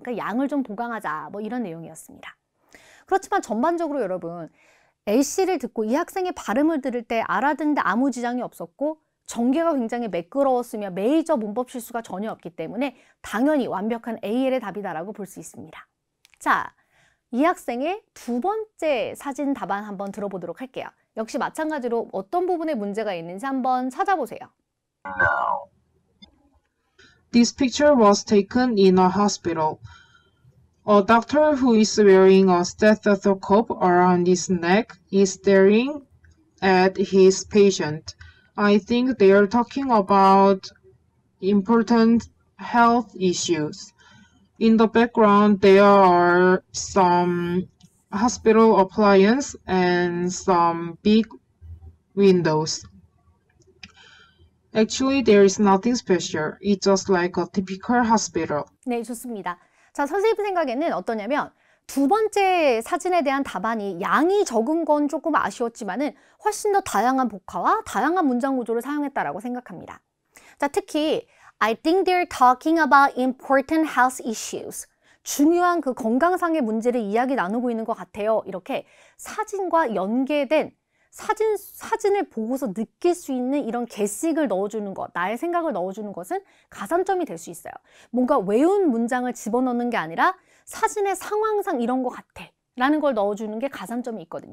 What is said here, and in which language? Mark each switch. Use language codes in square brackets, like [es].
[ko] 그러니까 양을 좀 보강하자 뭐 이런 내용이었습니다. 그렇지만 전반적으로 여러분 A씨를 듣고 이 학생의 발음을 들을 때 알아듣는데 아무 지장이 없었고 전개가 굉장히 매끄러웠으며 메이저 문법 실수가 전혀 없기 때문에 당연히 완벽한 AL의 답이다라고 볼 수 있습니다. 자, 이 학생의 두 번째 사진 답안 한번 들어보도록 할게요. 역시 마찬가지로 어떤 부분에 문제가 있는지 한번 찾아보세요. [en] This picture was taken in a hospital. A doctor who is wearing a stethoscope around his neck is staring at his patient. I think they are talking about important health issues. In the background, there are some hospital appliances and some big windows. Actually, there is nothing special. It's just like a typical hospital. [ko] 네, 좋습니다. 자, 선생님 생각에는 어떠냐면 두 번째 사진에 대한 답안이 양이 적은 건 조금 아쉬웠지만은 훨씬 더 다양한 복화와 다양한 문장 구조를 사용했다라고 생각합니다. 자, 특히 [en] I think they're talking about important health issues. [ko] 중요한 그 건강상의 문제를 이야기 나누고 있는 것 같아요. 이렇게 사진과 연계된 사진을 보고서 느낄 수 있는 이런 게식을 넣어주는 것, 나의 생각을 넣어주는 것은 가산점이 될 수 있어요. 뭔가 외운 문장을 집어넣는 게 아니라 사진의 상황상 이런 것 같아 라는 걸 넣어주는 게 가산점이 있거든요.